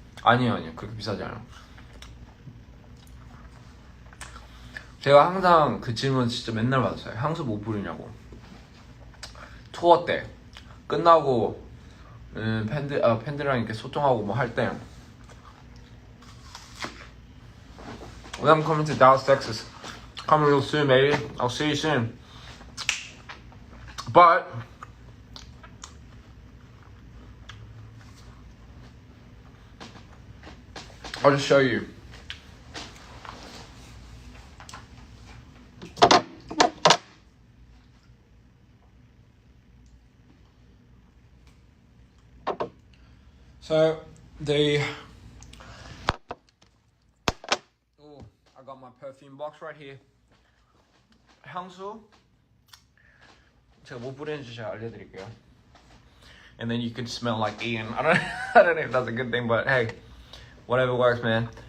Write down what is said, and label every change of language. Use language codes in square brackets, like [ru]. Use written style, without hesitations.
[ko] 아니요, 그렇게 비싸지 않아요. 제가 항상 그 질문 진짜 맨날 받았어요. 향수 못 뿌리냐고. 투어 때 끝나고 팬들이랑 이렇게 소통하고 뭐 할 때. [en] When I'm coming to Dallas, Texas, come real soon, baby. I'll see you soon. But I'll just show you. So I got my perfume box right here. [ko] 향수 제가 뭐 뿌리는지 제가 알려드릴게요. [en] And then you can smell like Ian. I don't know if that's a good thing, but hey, whatever works, man.